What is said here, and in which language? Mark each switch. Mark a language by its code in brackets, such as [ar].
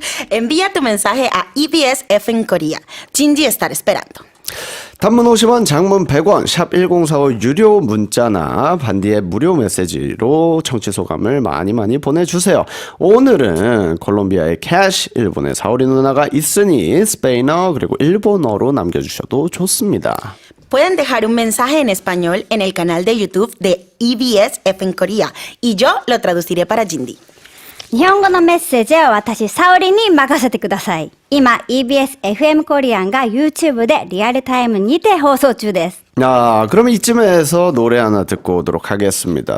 [es] Envía tu mensaje a EBS F en Corea. Jinji estará esperando. [ko] 단문 50원, 장문 100원, 샵 1045 유료 문자나 반디의 무료 메시지로 청취 소감을 많이 보내주세요. 오늘은 콜롬비아의 캐시, 일본의 사오리 누나가 있으니 스페인어 그리고 일본어로 남겨주셔도 좋습니다. [es] Pueden dejar un mensaje en español en el canal de YouTube de EBS F en Corea y yo lo traduciré para Jindy. [ja] 日本語のメッセージは私、サオリに任せてください。今、EBS FM コリアンが YouTube でリアルタイムにて放送中です。 [ko] 그러면 이쯤에서 노래 하나 듣고 오도록 하겠습니다.